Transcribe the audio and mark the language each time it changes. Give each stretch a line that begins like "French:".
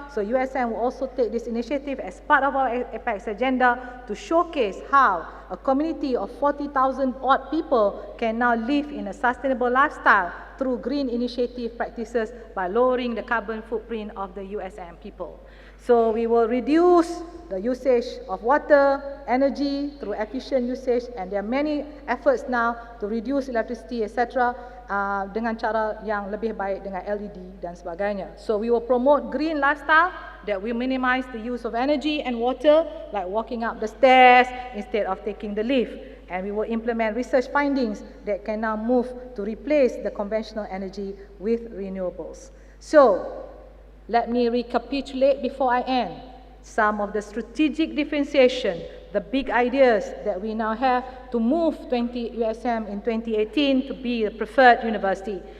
English: So USM will also take this initiative as part of our Apex agenda to showcase how a community of 40,000 odd people can now live in a sustainable lifestyle through green initiative practices by lowering the carbon footprint of the USM people. So we will reduce the usage of water, energy through efficient usage, and there are many efforts now to reduce electricity, etc.
Malay: Dengan cara yang lebih baik dengan LED dan sebagainya.
English: So we will promote green lifestyle that will minimize the use of energy and water, like walking up the stairs instead of taking the lift. And we will implement research findings that can now move to replace the conventional energy with renewables. So let me recapitulate before I end some of the strategic differentiation, the big ideas that we now have to move USM in 2018 to be a preferred university.